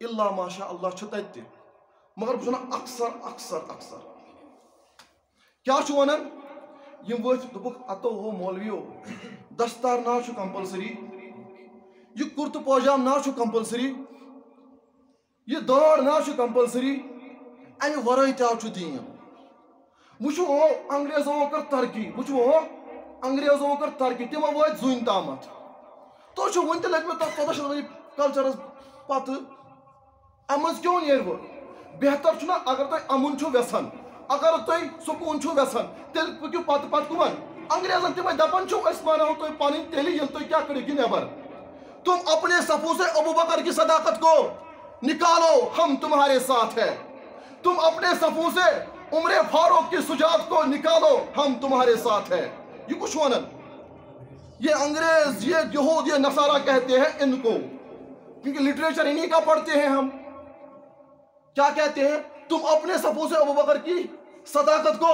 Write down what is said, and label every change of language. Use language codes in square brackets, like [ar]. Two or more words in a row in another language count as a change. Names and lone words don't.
[ks] اللہ ماشاء اللہ چھُ تتہِ تہِ مگر بہٕ چھُس ونان اکثر کیا چھُ ونان یم ؤتھۍ دوٚپُکھ اتو ہو مولویو دستار نا چھُ کمپلسری یہ کرتہٕ پٲجام نا چھُ کمپلسری یہ دٲڑ نا چھُ کمپلسری امہِ ورٲے تہِ چھُ دیٖن وٕچھو انگریزو کٔر ترقی انگریزو کٔر ترقی تِمو وٲتۍ زوٗنہِ تامتھ تُہۍ چھِو وُنہِ تہِ لٔگمٕتۍ تتھ 14 کلچرس پتہٕ امہِ منٛز کیوں نیرِ وۄنۍ بہتر چھُنہ اگر تُہۍ امُن چھُو یژھان اگر تُہۍ سکوٗن چھُو یژھان تیٚلہِ پٔکِو پتہٕ کُمن انگریزن تِمے دپان چھِو أسۍ مانو تُہۍ پنٕنۍ تیٚلہِ ییٚلہِ تُہۍ کیٛاہ کٔرِو نٮ۪بر [ur] تم اپنے صفوں سے ابو بکر کی صداقت کو نکالو ہم تمہارے ساتھ ہیں تم اپنے صفوں سے عمر فاروق کی سجاعت کو نکالو ہم تمہارے ساتھ ہیں یہ کچھ ونن یہ انگریز یہ یہود یہ نصارہ کہتے ہیں ان کو کیونکہ لٹریچر انہی کا پڑھتے ہیں ہم کیا کہتے ہیں تم اپنے صفوں سے ابو بکر کی صداقت کو